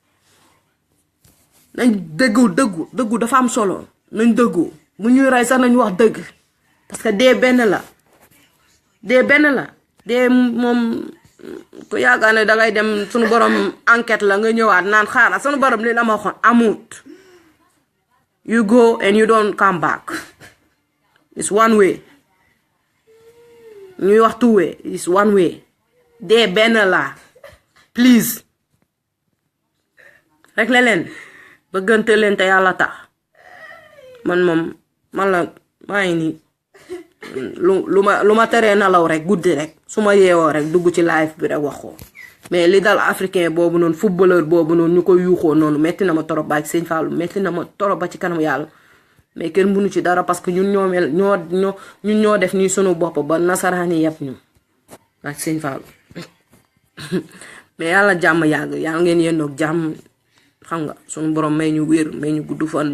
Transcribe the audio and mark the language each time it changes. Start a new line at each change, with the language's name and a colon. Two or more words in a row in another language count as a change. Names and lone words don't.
Wolof: nañ dëggu dafa am solo nañ dëggu bu ñuy rey sax nañ wax dëgg
French: parce que
Wolof: dee benn la dee moom ku yaakaar ne dangay dem sunu borom enquête la nga ñëwaat naan xaaral sunu borom li la ma waxoon amut
English: you go and you don't come back it's one way
Wolof: ñuy wax
English: two way it's one way
Wolof: dee benn la please rek la leen bëggante leen te yàlla tax man la maa ngi nii lu ma teree nalaw rek guddi rek su ma yeewoo rek dugg ci live bi rek wax ko mais li dal africain boobu noonu footballeur boobu noonu ñu koy yuuxoo noonu metti na ma torop ba ak sëñ Fallou metti na ma torop ba ci kanam yàlla mais kenn mënu ci dara
French: parce que
Wolof: ñun ñoo def nii sunu bopp ba nasaraani yëpp ñu ak sëñ Fallou mais yàlla jàmm yàgg yàlla ngeen yendoog jàmm xam nga sunu borom may ñu wér may ñu gudd